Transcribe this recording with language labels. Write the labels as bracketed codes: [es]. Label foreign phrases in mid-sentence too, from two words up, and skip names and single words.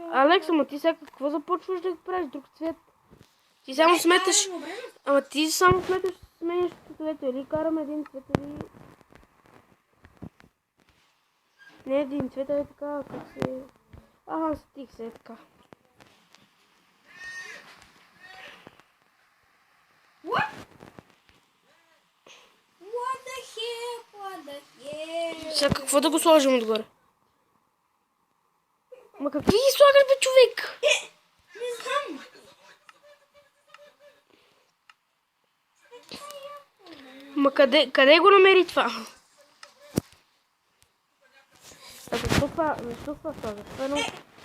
[bg] Алекс, ама ти сега какво започваш да правиш друг цвет? Ти само сметаш... Ама ти само сменяш цветовете. Или караме един цвет, или... Не един цвет, а е така, как се... стих се е така. [en] What the hell? [bg] Сега какво да го сложим отгоре? Ма какви ги слагаш, бе, човек? Не знам. Ма къде го намери това? Защо това слагаш? Това е много...